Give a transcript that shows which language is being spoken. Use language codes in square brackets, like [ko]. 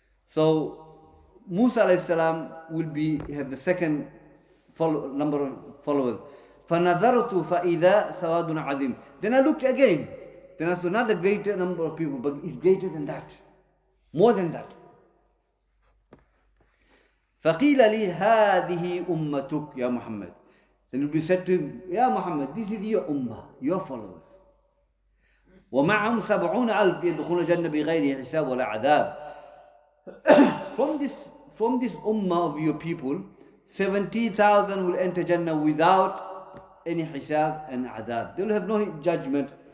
[en] So Musa alayhi salam will have the second number of followers. [ar] فَنَظَرْتُ فَإِذَا سَوَادٌ عَظِيمٌ. [en] Then I looked again. Then I saw another greater number of people, but it's greater than that. More than that. [ar] فَقِيلَ لِي هَذِهِ أُمَّتُكْ يَا Muhammad. [en] Then it will be said to him, Ya Muhammad, this is your ummah, your followers. [ar] وَمَعَهُمْ 70,000 يَدْخُلُونَ الْجَنَّةَ بِغَيْرِ حِسَابٍ وَلَا عَذَابٍ. [en] From this ummah of your people, 70,000 will enter Jannah without any hisab and adab. They will have no judgment.